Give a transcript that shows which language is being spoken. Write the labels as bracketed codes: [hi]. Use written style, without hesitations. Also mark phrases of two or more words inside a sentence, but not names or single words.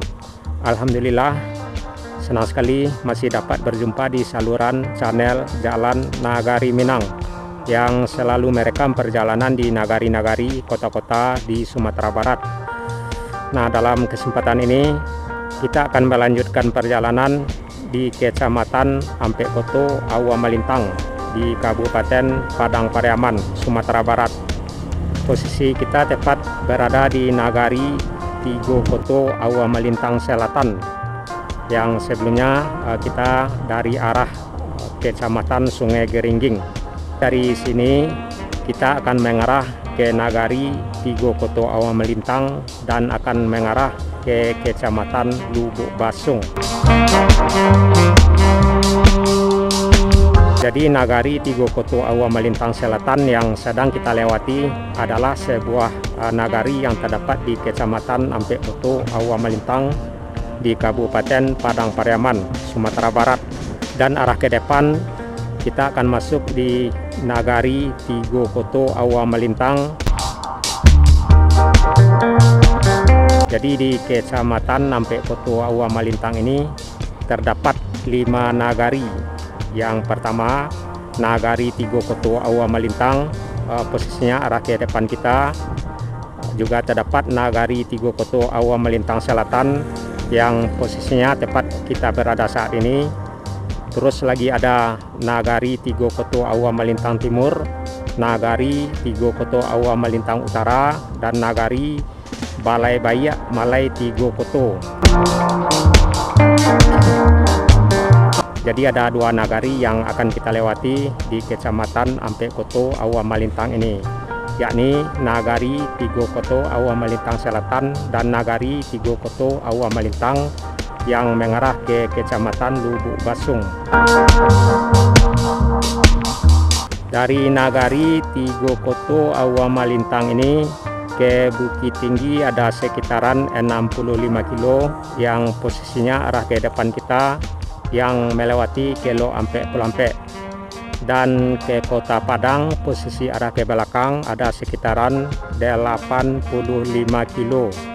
[id] Alhamdulillah senang sekali masih dapat berjumpa di saluran channel Jalan Nagari Minang yang selalu merekam perjalanan di nagari-nagari kota-kota di Sumatera Barat. Nah, dalam kesempatan ini kita akan melanjutkan perjalanan di Kecamatan Ampek Koto Awa Malintang di Kabupaten Padang Pariaman, Sumatera Barat. Posisi kita tepat berada di Nagari Tigo Koto Awa Malintang Selatan, yang sebelumnya kita dari arah Kecamatan Sungai Geringging. Dari sini kita akan mengarah ke Nagari Tigo Koto Awa Malintang dan akan mengarah ke Kecamatan Lubuk Basung. Jadi Nagari Tigo Koto Awa Malintang Selatan yang sedang kita lewati adalah sebuah nagari yang terdapat di Kecamatan Ampek Koto Awa Malintang di Kabupaten Padang Pariaman, Sumatera Barat. Dan arah ke depan kita akan masuk di Nagari Tigo Koto Awa Malintang. Jadi di Kecamatan Ampek Koto Awa Malintang ini terdapat 5 nagari. Yang pertama Nagari Tigo Koto Awa Malintang, posisinya arah ke depan kita. Juga terdapat Nagari Tigo Koto Awa Malintang Selatan yang posisinya tepat kita berada saat ini. Terus lagi ada Nagari Tigo Koto Awa Malintang Timur, Nagari Tigo Koto Awa Malintang Utara, dan Nagari Balai Bayak Malai Tigo Koto. Jadi ada 2 nagari yang akan kita lewati di Kecamatan Ampek Koto Awa Malintang ini, yakni Nagari Tigo Koto Awa Malintang Selatan dan Nagari Tigo Koto Awa Malintang yang mengarah ke Kecamatan Lubuk Basung. Dari Nagari Tigo Koto Awa Malintang ini ke Bukit Tinggi ada sekitaran 65 kilo yang posisinya arah ke depan kita yang melewati Kelo Ampek Pulampek. Dan ke Kota Padang posisi arah ke belakang ada sekitaran 85 kilo.